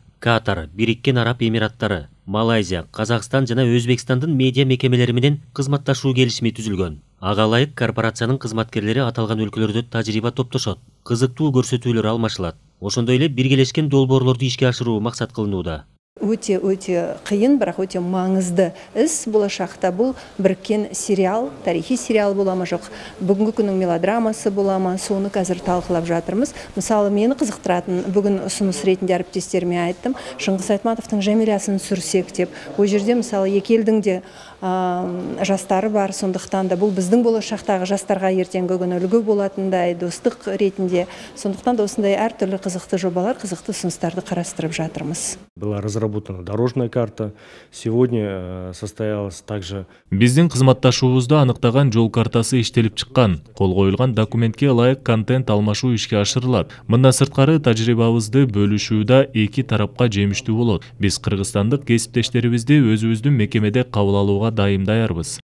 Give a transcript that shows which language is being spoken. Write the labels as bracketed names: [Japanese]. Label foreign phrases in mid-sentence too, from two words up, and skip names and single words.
[Kyrgyz] Катар, Бириккен Араб Эмираттары, Малайзия, Казакстан жана Өзбекстандын медиа мекемелери менен кызматташуу келишими түзүлгөн. Ага ылайык корпорациянын кызматкерлери аталган өлкөлөрдө тажрыйба топтошот, кызыктуу көрсөтүүлөр алмашылат. Ошондой эле биргелешкен долбоорлорду ишке ашыруу максат кылынууда. [Kazakh] Өте қиын, бірақ өте маңызды іс болашақта. Бұл біріккен сериал, тарихи сериал бола ма жоқ, бүгінгі күннің мелодрамасы бола ма, соны қазір талқылап жатырмыз. Мысалы, мені қызықтыратын бүгін ұсыныс ретінде әріптестеріме айттым, Шыңғыс Айтматовтың Жәмилясын сүрсек деп. Ол жерде мысалы екі елдің де жастары бар, сондықтан да бұл біздің болашақтағы жастарға ертеңгі күні үлгі болатындай достық ретінде. Сондықтан да осындай әртүрлі қызықты жобалар, қызықты ұсыныстарды қарастырып жатырмыз. [Russian] Была разработана дорожная карта. Сегодня состоялась также... [Kyrgyz] Биздин кызматташуубузда аныктаган жол картасы иштелип чыккан. Кол коюлган документке ылайык контент алмашуу ишке ашырылат. Мындан сырткары тажрыйбабызды бөлүшүүдө эки тарапка жемиштүү болот. Биз кыргызстандык кесиптештерибизди өзүбүздүн мекемеде кабыл алууга дайымдаярбыз.